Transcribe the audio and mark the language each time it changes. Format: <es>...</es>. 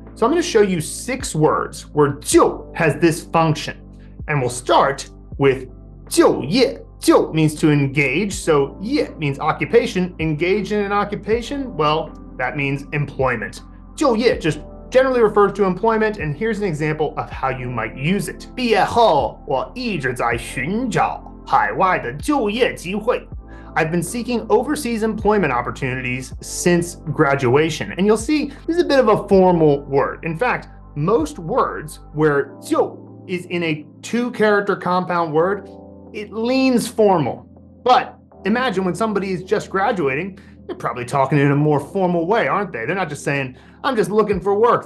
<en>So I'm going to show you 6 words where 就 has this function. And we'll start with 就业. 就 means to engage, so 业 means occupation. Engage in an occupation, well, that means employment. 就业 just generally refers to employment, and here's an example of how you might use it.</en> <zh>毕业后，我一直在寻找海外的就业机会.</zh> <en>I've been seeking overseas employment opportunities since graduation. And you'll see this is a bit of a formal word. In fact, most words where 就 is in a 2-character compound word, it leans formal. But imagine when somebody is just graduating, they're probably talking in a more formal way, aren't they? They're not just saying, I'm just looking for work.</en>